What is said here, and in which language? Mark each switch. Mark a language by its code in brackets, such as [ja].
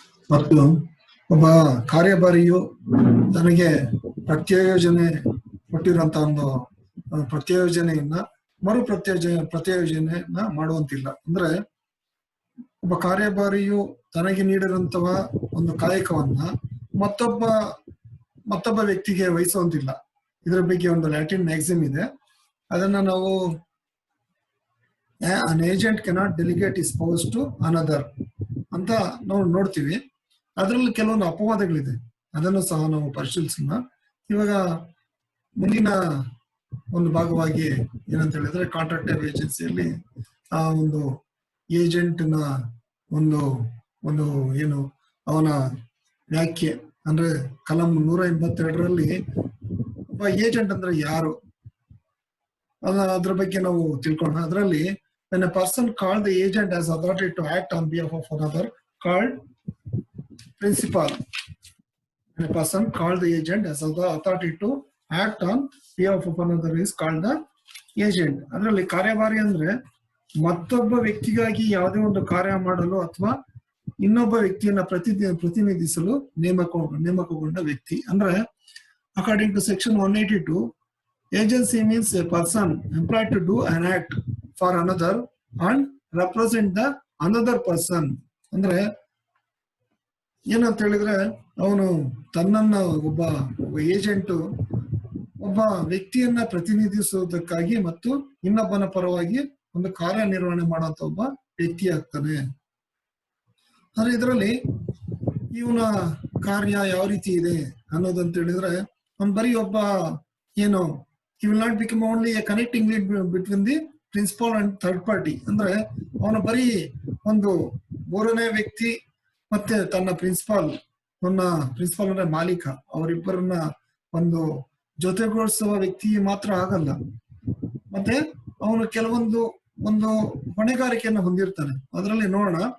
[kn] ಮತ್ತು ಒಬ್ಬ ಕಾರ್ಯಭಾರಿಯು ತನಗೆ ಪ್ರತ್ಯಯೋಜನೆ ಕೊಟ್ಟಿರುವಂತಹ ಒಂದು ಪ್ರತ್ಯಯೋಜನೆಯನ್ನ ಪ್ರತ್ಯಯೋಜನೆಯನ್ನ ಮಾಡುವಂತಿಲ್ಲ. ಅಂದ್ರೆ ಒಬ್ಬ ಕಾರ್ಯಭಾರಿಯು ತನಗೆ ನೀಡಿರುವಂತಹ ಒಂದು ಕಾಯಕವನ್ನ ಮತ್ತೊಬ್ಬ ವ್ಯಕ್ತಿಗೆ ವಹಿಸುವಂತಿಲ್ಲ. ಇದರ ಬಗ್ಗೆ ಒಂದು ಲ್ಯಾಟಿನ್ ಮ್ಯಾಕ್ಸಿಮ್ ಇದೆ, ಅದನ್ನ ನಾವು [en] an agent cannot delegate his powers to another [kn] ಅಂತ ನಾವು ನೋಡ್ತೀವಿ. ಅದರಲ್ಲಿ ಕೆಲವೊಂದು ಅಪವಾದಗಳಿದೆ, ಅದನ್ನು ಸಹ ನಾವು ಪರಿಶೀಲಿಸೋಣ. ಇವಾಗ ಮುಂದಿನ ಒಂದು ಭಾಗವಾಗಿ ಏನಂತ ಹೇಳಿದ್ರೆ, ಕಾಂಟ್ರಾಕ್ಟರ್ ಏಜೆನ್ಸಿಯಲ್ಲಿ ಆ ಒಂದು ಏಜೆಂಟ್ನ ಒಂದು ಒಂದು ಏನು ಅವನ ವ್ಯಾಖ್ಯೆ ಅಂದ್ರೆ ಕಲಂ 182ರಲ್ಲಿ ಒಬ್ಬ ಏಜೆಂಟ್ ಅಂದ್ರೆ ಯಾರು ಅದ್ರ ಬಗ್ಗೆ ನಾವು ತಿಳ್ಕೊಳ್ಳೋಣ. ಅದರಲ್ಲಿ [en] when a person called the agent as authority to act on behalf of another called principal. When a person called the agent as the authority to act on behalf of another is called the agent. [kn] ಅದರಲ್ಲಿ ಕಾರ್ಯಭಾರಿ ಅಂದ್ರೆ ಮತ್ತೊಬ್ಬ ವ್ಯಕ್ತಿಗಾಗಿ ಯಾವುದೇ ಒಂದು ಕಾರ್ಯ ಮಾಡಲು ಅಥವಾ ಇನ್ನೊಬ್ಬ ವ್ಯಕ್ತಿಯನ್ನ ಪ್ರತಿನಿಧಿಸಲು ನೇಮಕಗೊಂಡ ವ್ಯಕ್ತಿ. ಅಂದ್ರೆ [en] According to section 182, agency means a person employed to do an act for another and represent the another person. [kn] ಅಂದ್ರೆ ಏನಂತ ಹೇಳಿದ್ರೆ, ಅವನು ತನ್ನನ್ನ ಒಬ್ಬ ಏಜೆಂಟ್ ಒಬ್ಬ ವ್ಯಕ್ತಿಯನ್ನ ಪ್ರತಿನಿಧಿಸುವುದಕ್ಕಾಗಿ ಮತ್ತು ಇನ್ನೊಬ್ಬನ ಪರವಾಗಿ ಒಂದು ಕಾರ್ಯನಿರ್ವಹಣೆ ಮಾಡುವಂತ ಒಬ್ಬ ವ್ಯಕ್ತಿ ಆಗ್ತಾನೆ. ಆದ್ರೆ ಇದರಲ್ಲಿ ಇವನ ಕಾರ್ಯ ಯಾವ ರೀತಿ ಇದೆ ಅನ್ನೋದಂತ ಹೇಳಿದ್ರೆ, ಅವ್ನು ಬರೀ ಒಬ್ಬ ಏನು [en] he will not become only a connecting link between the principal and third party. [kn] ಅಂದ್ರೆ ಅವನು ಬರೀ ಒಂದು ಮೂರನೇ ವ್ಯಕ್ತಿ ಮತ್ತೆ ತನ್ನ ಪ್ರಿನ್ಸಿಪಾಲ್ ಅಂದ್ರೆ ಮಾಲೀಕ, ಅವರಿಬ್ಬರನ್ನ ಒಂದು ಜೊತೆಗೂಡಿಸುವ ವ್ಯಕ್ತಿ ಮಾತ್ರ ಆಗಲ್ಲ. ಮತ್ತೆ ಅವನು ಕೆಲವೊಂದು ಒಂದು ಹೊಣೆಗಾರಿಕೆಯನ್ನು ಹೊಂದಿರ್ತಾನೆ. ಅದರಲ್ಲಿ ನೋಡೋಣ.